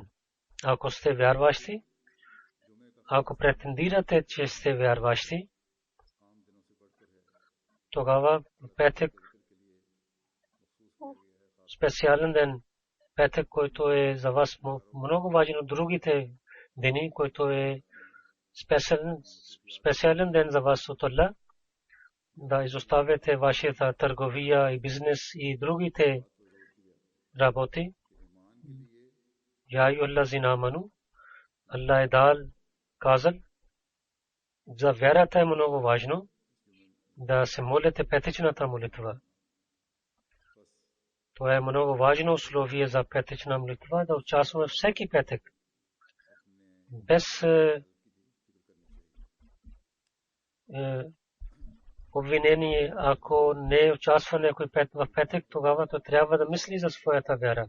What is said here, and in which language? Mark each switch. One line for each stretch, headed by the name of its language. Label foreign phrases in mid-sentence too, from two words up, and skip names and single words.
Bulgarian: Ако сте вярващи, ако претендирате, че сте вярващи, тогава петък, специален ден, петък, който е за вас много важен от другите дни, който е специален ден за вас от Аллах, да изоставяте вашата търговия и бизнес и другите работи.
Arabic: يا أيها الذين آمنوا,
Bulgarian: Аллах е дал, казал, за вярата е много важно да се молите петичната молитва. Това е много важно условие за петична молитва, да участваме всеки петък. Без обвинение, ако не участва някой в петък, тогава то трябва да мисли за своята вяра.